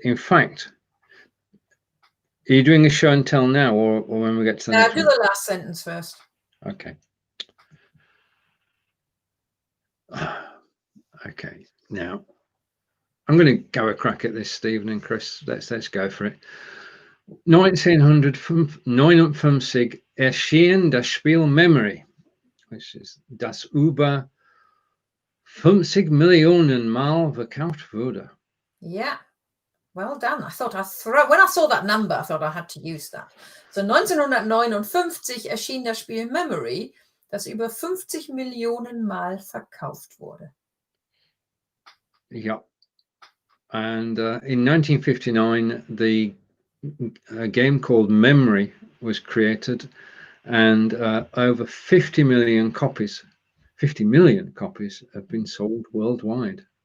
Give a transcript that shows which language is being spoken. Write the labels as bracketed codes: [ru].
[en] In fact, are you doing a show and tell now, or when we get to the next do one? the last sentence first. Okay. Okay. Now, I'm going to go a crack at this, Stephen and Chris. Let's go for it. [de] 1959 erschien das Spiel Memory, [en] which is [de] das über 50 Millionen Mal verkauft wurde. [en] Yeah. Well done. I thought when I saw that number, I thought I had to use that. [de] So 1959 erschien das Spiel Memory, das über 50 Millionen Mal verkauft wurde. [en] Yeah. And in 1959, a game called Memory was created, and over 50 million copies have been sold worldwide.